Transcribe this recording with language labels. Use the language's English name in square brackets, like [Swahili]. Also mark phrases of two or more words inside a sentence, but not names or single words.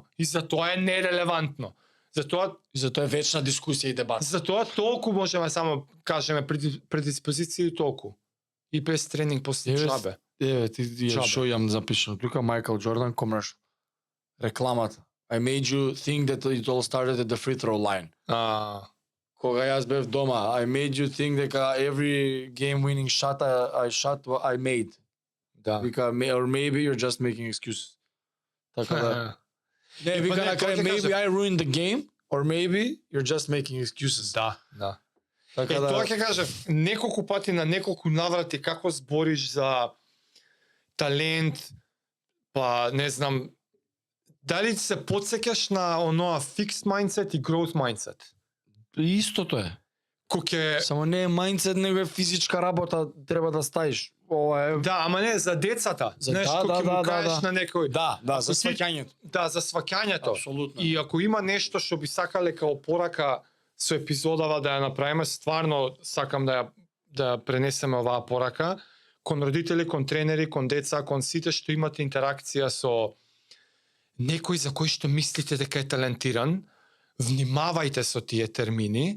[Macedonian] И за тоа е нерелевантно. Затоа И затоа е вечна дискусија и дебат. Затоа толку можеме само кажеме предиспозиции толку. И без тренинг после Еве, джабе. Еве, ти Джабе. што имам запишано. Тука Майкл Джордан комерш. Рекламата. [English] I made you think that it all started at the free throw line. [Macedonian] Кога јас бев дома, [English] I made you think дека every game winning shot I shot I made. [Macedonian] Да. Вика, [English] or maybe you're just making excuses. [Macedonian] Така да. Не, вика не, на крај, тоа ќе maybe кажа. [English] I ruined the game, or maybe you're just making excuses. [Macedonian] Да, да. Така да Тоа ќе кажев, неколку пати на неколку наврати како збориш за талент, па не знам, дали се потсеќаш на оноа [English] fixed mindset [Macedonian] и [English] growth mindset? [Macedonian] истото е. Ко ќе Само не е мајндсет, него е физичка работа, треба да стаиш. Ова е да, ама не за децата. Знаеш, да, ко ќе да, му да, кажеш да. на некој. да, за Ако ти- сваќањето. Да, за сваќањето. Апсолутно. И ако има нешто што би сакале као порака со епизодава да ја направиме, стварно сакам да ја пренесеме оваа порака кон родители, кон тренери, кон деца, кон сите што имате интеракција со некој за кој што мислите дека е талентиран, внимавајте со тие термини,